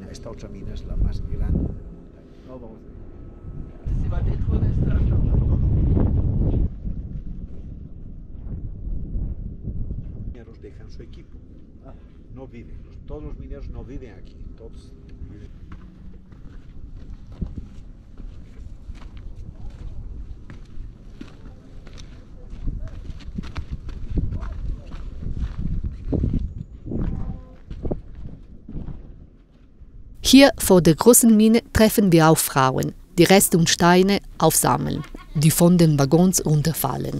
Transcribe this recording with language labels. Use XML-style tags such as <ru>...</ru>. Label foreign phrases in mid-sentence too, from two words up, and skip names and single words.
<es>Esta otra mina es la más grande. No, vamos a ir. Se va dentro de esta. Los mineros dejan su equipo. No viven. Todos los mineros no viven aquí. Todos viven.</es> <de>Hier vor der großen Mine treffen wir auf Frauen, die Reste und Steine aufsammeln, die von den Waggons runterfallen.</de>